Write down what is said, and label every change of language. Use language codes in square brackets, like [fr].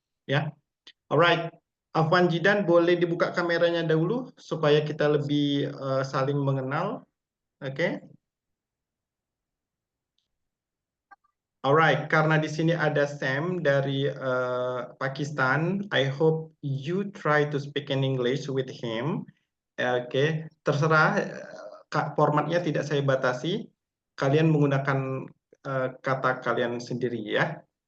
[en] Ya, alright. [id] Afwan Jidan, boleh dibuka kameranya dahulu supaya kita lebih saling mengenal. Oke. [en] Alright, [id] karena di sini ada Sam dari Pakistan. [en] I hope you try to speak in English with him. [id] Oke, terserah. Formatnya tidak saya batasi. Kalian menggunakan kata kalian sendiri ya.